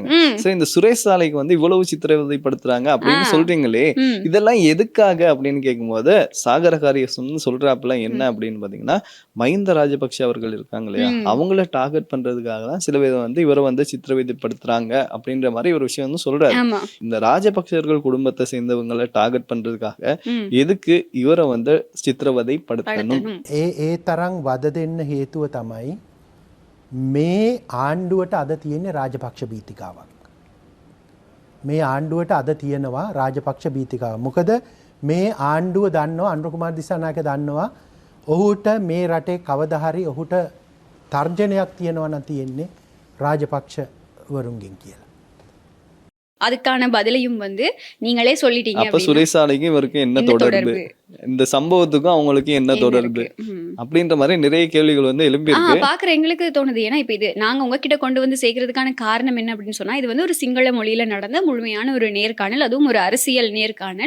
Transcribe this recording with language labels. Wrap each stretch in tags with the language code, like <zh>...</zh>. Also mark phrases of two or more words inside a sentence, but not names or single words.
<ta>சரி, இந்த சுரேஷ் சாலைக்கு வந்து இவ்வளவு சித்திரவதைப்படுத்துறாங்க அப்படின்னு சொல்றீங்களே, இதெல்லாம் எதுக்காக அப்படின்னு கேட்கும்போது சாகர காரியவசம் சொல்றாப்புல என்ன அப்படின்னு பாத்தீங்கன்னா, மஹிந்த ராஜபக்ஷ அவர்கள் இருக்காங்க இல்லையா, அவங்கள டார்கெட் பண்றதுக்காக தான் சில பேர் வந்து இவரை வந்து சித்திரவதைப்படுத்துறாங்க அப்படின்ற மாதிரி ஒரு விஷயம் வந்து சொல்றாரு. இந்த ராஜபக்ஷர்கள் குடும்பத்தை சேர்ந்தவங்களை டார்கெட் பண்றதுக்காக எதுக்கு இவரை வந்து சித்திரவதைப்படுத்தணும்?</ta> <si>ඒ තරම් වද දෙන්න හේතුව තමයි මේ ආණ්ඩුවට අද තියෙන්නේ රාජපක්ෂ භීතිකාවක්. මේ ආණ්ඩුවට අද තියෙනවා රාජපක්ෂ භීතිකාව. මොකද මේ ආණ්ඩුව දන්නවා, අනුර කුමාර දිසානායක දන්නවා, ඔහුට මේ රටේ කවදා හරි ඔහුට තර්ජනයක් තියෙනවා නම් තියෙන්නේ රාජපක්ෂ වරුන්ගෙන් කියලා.</si> <ta>அதுக்கான பதிலையும் வந்து நீங்களே சொல்லிட்டீங்க. அப்ப சுரேஷ் சாலைக்கும் இவருக்கும் என்ன தொடர்பு, இந்த சம்பவத்துக்கும் அவங்களுக்கு என்ன தொடர்பு அப்படின்ற மாதிரி நிறைய கேள்விகள் வந்து எழுப்பி இருக்கு. பாக்குற எங்களுக்கு தோணுது. ஏன்னா இப்ப இது நாங்க உங்ககிட்ட கொண்டு வந்து சேர்க்கறதுக்கான காரணம் என்ன அப்படின்னு சொன்னா, இது வந்து ஒரு சிங்கள மொழியில நடந்த முழுமையான ஒரு நேர்காணல், அதுவும் ஒரு அரசியல் நேர்காணல்.</ta>